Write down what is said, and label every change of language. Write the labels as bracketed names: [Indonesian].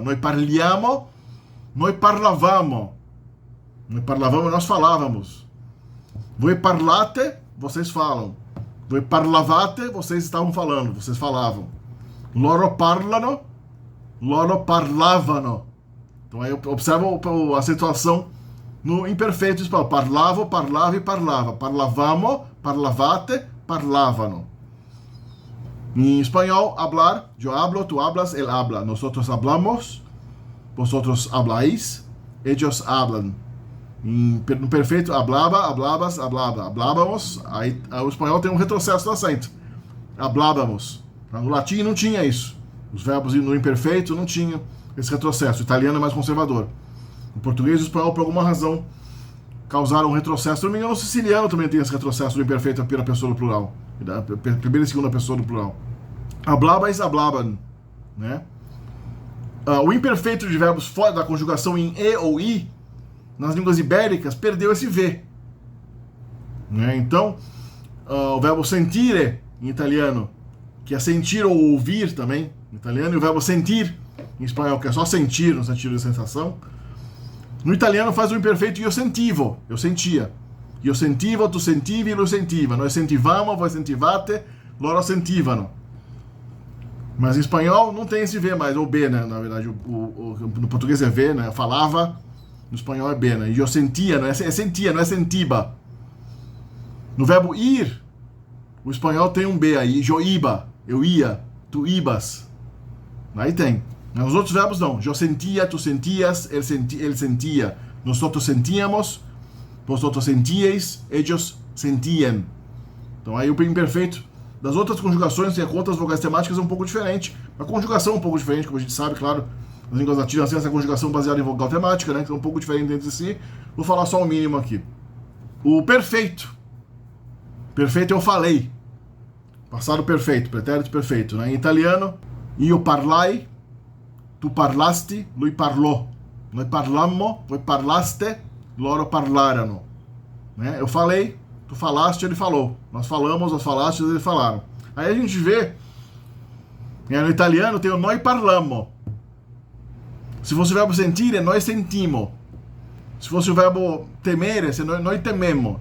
[Italian] Noi parliamo, noi parlavamo. Noi parlavamo, [Portuguese] nós falávamos. [Italian] Voi parlate, [Portuguese] vocês falam. [Italian] Voi parlavate, [Portuguese] vocês estavam falando, vocês falavam. [Italian] Loro parlano, loro parlavano. [Portuguese] Então aí observa a situação no imperfeito espanhol. [Italian] Parlavo, parlava e parlava. Parlavamo, parlavate, parlavano. [Portuguese] Em espanhol, [Spanish] hablar, yo hablo, tú hablas, él habla. Nosotros hablamos, vosotros habláis, ellos hablan. [Portuguese] No perfeito, [Spanish] hablaba, hablabas, hablaba. [Portuguese] Hablávamos, aí o espanhol tem um retrocesso do acento. Hablávamos. No latim não tinha isso. Os verbos no imperfeito não tinham esse retrocesso. O italiano é mais conservador. O português e o espanhol, por alguma razão, causaram um retrocesso. Se não me engano, o siciliano também tem esse retrocesso do imperfeito à primeira pessoa do plural. Da primeira e segunda pessoa do plural. [Spanish] Hablabais, hablaban. [Portuguese] Né? O imperfeito de verbos fora da conjugação em e ou i, nas línguas ibéricas, perdeu esse V. Né? Então, o verbo sentire, em italiano, que é sentir ou ouvir também, em italiano, e o verbo sentir, em espanhol, que é só sentir, no sentido de sensação, no italiano faz o imperfeito [Italian] io sentivo, [Portuguese] eu sentia. [Italian] Io sentivo, tu sentivi, lui sentiva. Nós sentivamo, voi sentivate, loro sentivano. [Portuguese] Mas em espanhol não tem esse V mais, ou B, né? Na verdade, no português é V, né? Falava, no espanhol é B, né? E eu sentia, não é sentia, não é sentiba. No verbo ir, o espanhol tem um B aí, [Spanish] yo iba, [Portuguese] eu ia, [Spanish] tu ibas. [Portuguese] Aí tem. Nos outros verbos não. Eu sentia, tu sentias, ele sentia. [Spanish] Nosotros sentíamos, vosotros sentíeis, ellos sentían. [Portuguese] Então aí o imperfeito das outras conjugações e com outras vogais temáticas é um pouco diferente. A conjugação é um pouco diferente, como a gente sabe, claro. As línguas latinas têm essa conjugação baseada em vogal temática, né? Que é um pouco diferente entre si. Vou falar só o mínimo aqui. O perfeito. Perfeito eu falei. Passado perfeito, pretérito perfeito, né? Em italiano, [Italian] io parlai, tu parlasti, lui parlò. Noi parlammo, voi parlaste, loro parlarono. [Portuguese] Né? Eu falei, tu falaste, ele falou. Nós falamos, nós falastes, eles falaram. Aí a gente vê, no italiano tem o [Italian] noi parlammo. [Portuguese] Se fosse o verbo sentire, nós sentimo. Se fosse o verbo temere, [Italian] noi tememo.